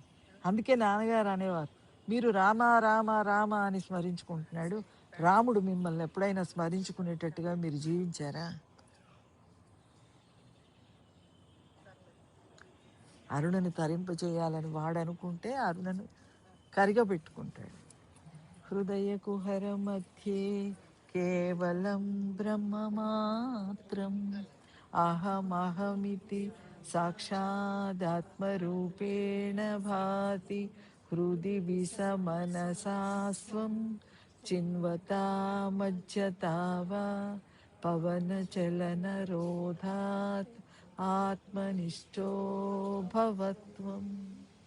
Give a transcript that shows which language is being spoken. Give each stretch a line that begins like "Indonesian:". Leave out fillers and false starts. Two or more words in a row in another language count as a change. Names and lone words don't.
Telugu: అందుకే నాన్నగారు అనేవారు, మీరు రామ రామ రామ అని స్మరించుకుంటున్నాడు, రాముడు మిమ్మల్ని ఎప్పుడైనా స్మరించుకునేటట్టుగా మీరు జీవించారా? అరుణను తరింప చేయాలని వాడు అనుకుంటే అరుణను కరిగబెట్టుకుంటాడు.
Sanskrit: हृदयकुहरमध्ये केवलं ब्रह्ममात्रम् अहमहमिति साक्षादात्मरूपेण भाति हृदि विसमनसा स्वं चिन्वता मज्जता वा पवनचलनरोधात् आत्मनिष्ठो भवत्वम्.